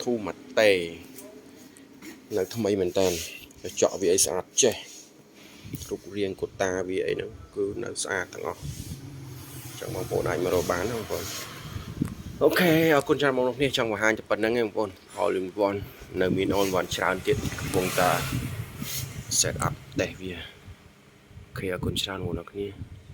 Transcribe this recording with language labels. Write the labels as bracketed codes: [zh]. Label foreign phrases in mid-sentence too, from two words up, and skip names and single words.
[km] មួយតេនៅថ្មីមែនតើចកវាអីស្អាតចេះរូបរាងកូតាវាអីហ្នឹងគឺនៅស្អាតទាំងអស់ចឹងបងប្អូនអាចមករកបានណាបងប្អូនអូខេអរគុណច្រើនបងប្អូនគ្នាចង់បង្ហាញតែប៉ុណ្្នឹងឯងបងប្អូន [en] all in one [km] នៅមាន [en] all in one [km] ច្រើនទៀតកំពុងតែ [en] set up [km] តេស្តវាអូខេអរគុណច្រើនបងប្អូនគ្នា